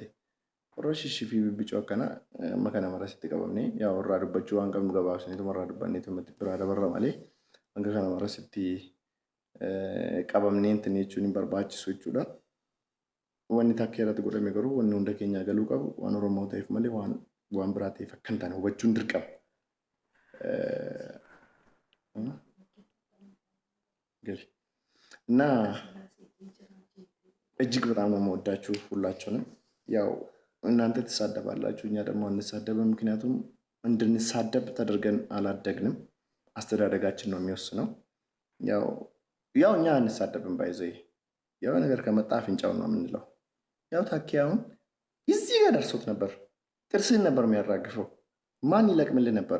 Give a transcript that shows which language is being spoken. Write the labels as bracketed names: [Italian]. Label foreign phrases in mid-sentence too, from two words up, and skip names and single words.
[Oromo] Warra shishii fi bibbicuu akkanaa amma kana marasitti qabamne yaa warraa dubbachuu waan qabnu gabaabsaniitu warraa dubbanneetu biraa dabarra malee hanga kana marasitti qabamnee intin jechuun hin barbaachisu jechuudha. Wanni takkee irratti godhame garuu wanni hunda keenyaa galuu qabu waan Oromoo ta'eef malee waan biraa ta'eef akka hin taane hubachuun dirqama. [Amharic] እና እጅግ በጣም ነው የምወዳችሁ ሁላችሁንም። ያው እናንተ ትሳደባላችሁ፣ እኛ ደግሞ አንሳደብም። ምክንያቱም እንድንሳደብ ተደርገን አላደግንም። አስተዳደጋችን ነው የሚወስነው። ያው እኛ አንሳደብም። ባይዘይ ያው ነገር ከመጣ አፍንጫው ነው የምንለው። ያው ታኪያውን እዚህ ጋር ደርሶት ነበር። ጥርስህን ነበር የሚያራግፈው። ማን ይለቅምልህ ነበር?